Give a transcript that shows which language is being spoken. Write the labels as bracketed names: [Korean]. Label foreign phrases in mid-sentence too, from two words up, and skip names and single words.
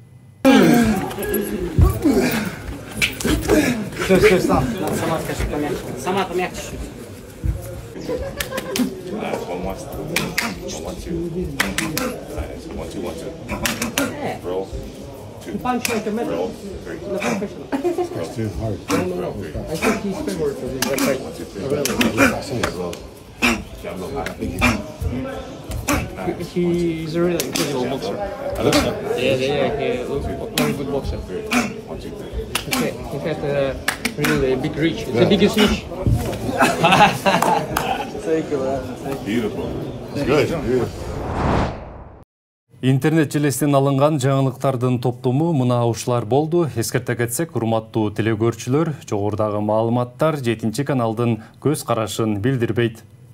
[English] He's a really incredible boxer. Yeah, he looks very good boxer. In fact, really big reach. It's the biggest reach. Thank you, man. Beautiful. It's good. Beautiful. [Kyrgyz] Интернет желесинен алынган жаңылыктардын топтому мына ушулар болду. Эскерте кетсек, урматтуу телекөрүүчүлөр, жогорудагы маалыматтар 7 каналдын көз карашын билдирбейт.